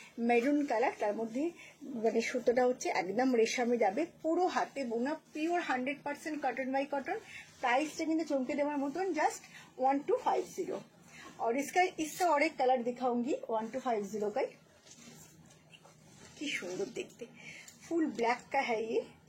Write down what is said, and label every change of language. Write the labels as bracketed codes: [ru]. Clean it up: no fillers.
[bn] Maroon colour, তার মধ্যে মানে সুতোটা হচ্ছে একদম রেশমে যাবে, পুরো হাতে বোনা, পিওর 100% कॉटन बाई कॉटन। प्राइसটা কিন্তু চমকে দেওয়ার মতন, জাস্ট 1250। [hi] और इसका और एक कलर दिखाऊंगी 1250 का। [bn] কি সুন্দর দেখতে, ফুল ব্ল্যাক का है ये।